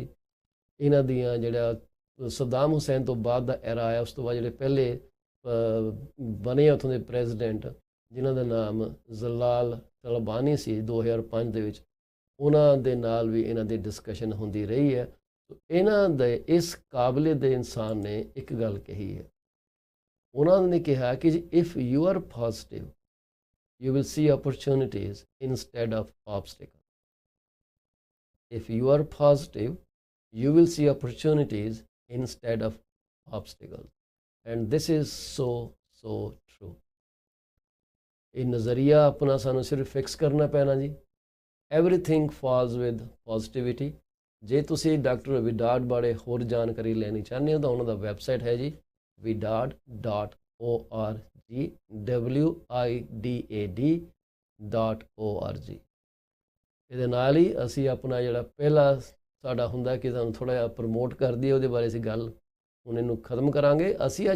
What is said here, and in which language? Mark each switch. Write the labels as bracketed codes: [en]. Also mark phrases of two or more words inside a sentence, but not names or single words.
[pa] ਇਹਨਾਂ ਦੀਆਂ ਜਿਹੜਾ ਸਦਾਮ ਹੁਸੈਨ ਤੋਂ ਬਾਅਦ ਦਾ ਐਰਾ ਆਇਆ, ਉਸ ਤੋਂ ਬਾਅਦ ਜਿਹੜੇ ਪਹਿਲੇ ਬਣੇ ਉੱਥੋਂ ਦੇ ਪ੍ਰੈਜ਼ੀਡੈਂਟ, ਜਿਨ੍ਹਾਂ ਦਾ ਨਾਮ ਜ਼ਲਾਲ ਤਲਬਾਨੀ ਸੀ 2005 ਦੇ ਵਿੱਚ, ਉਹਨਾਂ ਦੇ ਨਾਲ ਵੀ ਇਹਨਾਂ ਦੀ ਡਿਸਕਸ਼ਨ ਹੁੰਦੀ ਰਹੀ ਹੈ। ਇਹਨਾਂ ਦੇ ਇਸ ਕਾਬਲੇ ਦੇ ਇਨਸਾਨ ਨੇ ਇੱਕ ਗੱਲ ਕਹੀ ਹੈ, ਉਹਨਾਂ ਨੇ ਕਿਹਾ ਕਿ ਜੀ [en] if you are positive you will see opportunities instead of obstacles. If you are positive, you will see opportunities instead of obstacles. And this is so true. [pa] ਇਹ ਨਜ਼ਰੀਆ ਆਪਣਾ ਸਾਨੂੰ ਸਿਰਫ ਫਿਕਸ ਕਰਨਾ ਪੈਣਾ ਜੀ। [en] Everything falls with positivity. [pa] ਜੇ ਤੁਸੀਂ ਡਾਕਟਰ ਵਿਡਾਡ ਬਾਰੇ ਹੋਰ ਜਾਣਕਾਰੀ ਲੈਣੀ ਚਾਹੁੰਦੇ ਹੋ ਤਾਂ ਉਹਨਾਂ ਦਾ ਵੈਬਸਾਈਟ ਹੈ ਜੀ vidad.org, widad.org। ਇਹਦੇ ਨਾਲ ਹੀ ਅਸੀਂ ਆਪਣਾ ਜਿਹੜਾ ਪਹਿਲਾ ਸਾਡਾ ਹੁੰਦਾ ਕਿ ਤੁਹਾਨੂੰ ਥੋੜ੍ਹਾ ਜਿਹਾ ਪ੍ਰਮੋਟ ਕਰ ਦਈਏ, ਉਹਦੇ ਬਾਰੇ ਅਸੀਂ ਗੱਲ ਹੁਣ ਇਹਨੂੰ ਖਤਮ ਕਰਾਂਗੇ।